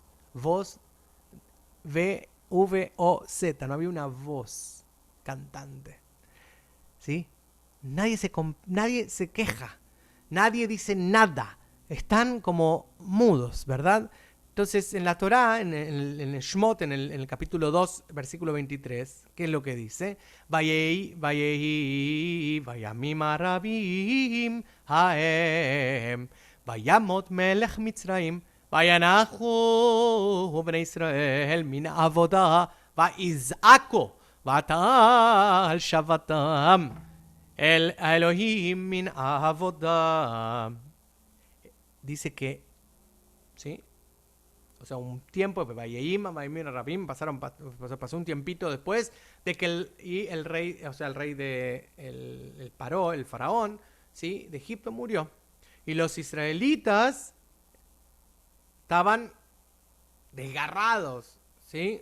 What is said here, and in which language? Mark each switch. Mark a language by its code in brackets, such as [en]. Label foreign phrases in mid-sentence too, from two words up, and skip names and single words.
[es] Voz, V-O-Z, no había una voz cantante, ¿sí? Nadie se queja, nadie dice nada, están como mudos, ¿verdad? Entonces en la Torá, en el Shemot, en el capítulo 2, versículo 23, ¿qué es lo que dice? [he] בימים הרבים ההם וימת מלך מצרים, וינחו בני ישראל מן העבודה ויזעקו ותעל שבתם אל האלהים מן העבודה. [es] Dice que, ¿sí? O sea, un tiempo, pasó un tiempito después de que el rey, o sea, el rey de el faraón, ¿sí? De Egipto murió. Y los israelitas estaban desgarrados, ¿sí?